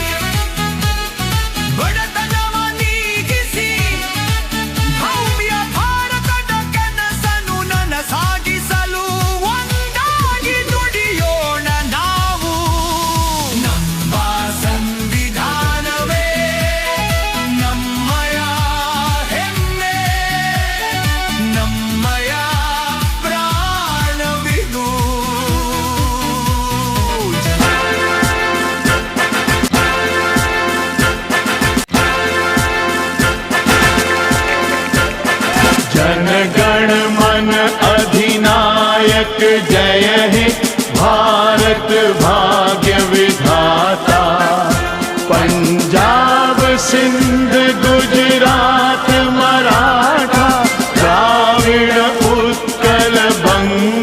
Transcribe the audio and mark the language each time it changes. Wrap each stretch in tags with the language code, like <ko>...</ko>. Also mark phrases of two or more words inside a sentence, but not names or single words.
<kn>ಬಡತನವ ನೀಗಿಸಿ ಭವ್ಯ ಭಾರತದ ಕನಸನ್ನು ನನಸಾಗಿಸಲು ಒಂದಾಗಿ ದುಡಿಯೋಣ ನಾವು ನಮ್ಮ ಸಂವಿಧಾನವೇ ನಮ್ಮಯ ಹೆಮ್ಮೆ ನಮ್ಮಯ ಪ್ರಾಣವಿದು</kn> <bn>জনগণ মন অধিনায়ক জয় হে ভারত ভাগ্য বিধাতা পঞ্জাব সিন্ধ গুজরাট মারাঠা দ্রাবিড় উৎকল বঙ্গ</bn>